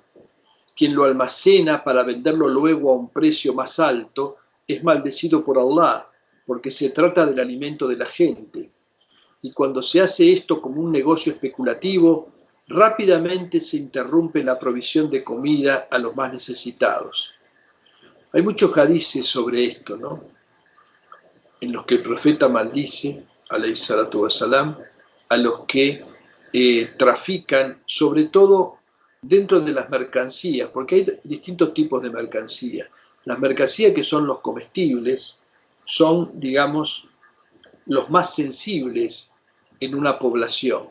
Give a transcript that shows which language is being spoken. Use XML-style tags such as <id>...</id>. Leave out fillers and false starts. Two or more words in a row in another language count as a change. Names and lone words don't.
<es>Quien lo almacena para venderlo luego a un precio más alto es maldecido por Allah, porque se trata del alimento de la gente. Y cuando se hace esto como un negocio especulativo, rápidamente se interrumpe la provisión de comida a los más necesitados. Hay muchos hadices sobre esto, ¿no? En los que el profeta maldice,</es> <ar>عليه الصلاة والسلام,</ar> <es>a los que trafican, sobre todo dentro de las mercancías, porque hay distintos tipos de mercancías. Las mercancías que son los comestibles son, digamos, los más sensibles en una población.</es>